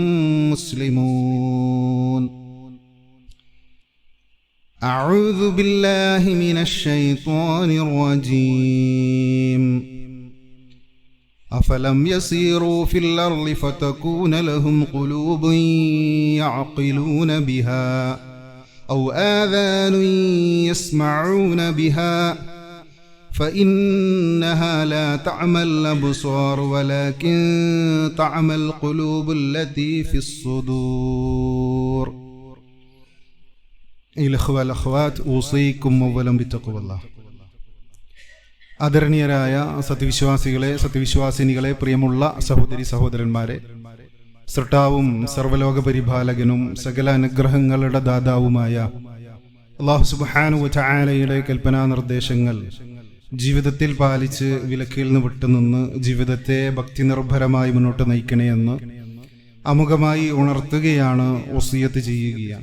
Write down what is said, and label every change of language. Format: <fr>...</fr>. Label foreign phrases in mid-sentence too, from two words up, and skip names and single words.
<ar>مسلمون أعوذ بالله من الشيطان الرجيم أفلم يسيروا في الأرض فتكون لهم قلوب يعقلون بها أو آذان يسمعون بها فإنها لا تعمى الأبصار ولكن تعمى القلوب التي في الصدور الأخوة والأخوات أوصيكم أولا بتقوى الله</ar> <ml>ആദരണീയരായ സത്യവിശ്വാസികളെ സത്യവിശ്വാസിനികളെ പ്രിയമുള്ള സഹോദരി സഹോദരന്മാരെ, സൃഷ്ടാവും സർവ്വലോക പരിപാലകനും സകല അനുഗ്രഹങ്ങളുടെ ദാതാവുമായ അല്ലാഹു</ml> <ar>سبحانه وتعالى</ar> <ml>കൽപ്പനാ നിർദ്ദേശങ്ങൾ ജീവിതത്തിൽ പാലിച്ച് വിലക്കിൽ നിന്ന് വിട്ടുനിന്ന് ജീവിതത്തെ ഭക്തി നിർഭരമായി മുന്നോട്ട് നയിക്കണമെന്ന് അമുഖമായി ഉണർത്തുകയാണ്, വസിയത്ത് ചെയ്യുകയാണ്.</ml>